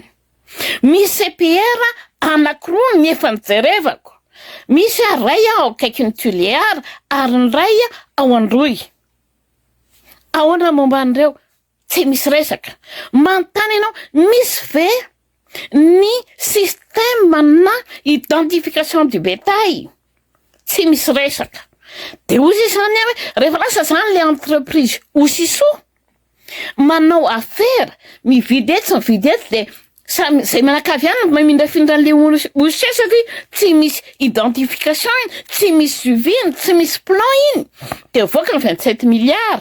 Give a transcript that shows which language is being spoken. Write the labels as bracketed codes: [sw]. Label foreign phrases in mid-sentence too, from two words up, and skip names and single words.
[mg] Misy CPR anakiroa ny efa nijerevako. Misy ray ao akaiky ny Tuléar ary ny ray ao Androy. Ahoana momba an'ireo? Tsy misy resaka. Manontany ianao misy ve ny système na [fr] identification du bétail? [mg] Tsy misy resaka. De ozy zany hoe rehefa lasa zany le entreprise osisoa manao affaire mividy eto sy mividy eto de zay manakaviana mamindra le osy satria tsy misy identification iny, tsy misy suivi iny, tsy misy plan iny de voaka ny 27 milliards.